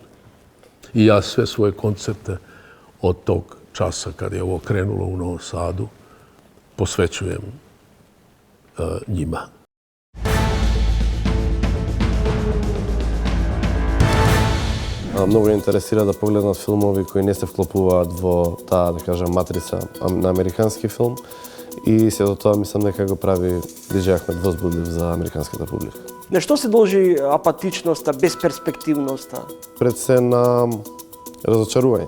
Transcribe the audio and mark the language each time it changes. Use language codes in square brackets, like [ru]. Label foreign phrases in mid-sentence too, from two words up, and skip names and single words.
[sr] I ja sve svoje koncerte od tog časa kad je ovo krenulo u Novom Sadu posvećujem njima. [mk] Mnogo интересира да погледнат филмови кои не се вклопуваат во таа, да кажам, матрица на американски филм. И сето тоа мислам дека го прави DJ Ахмет возбудлив за американската публика. На што се должи апатичноста, безперспективноста? Пред се на разочарување.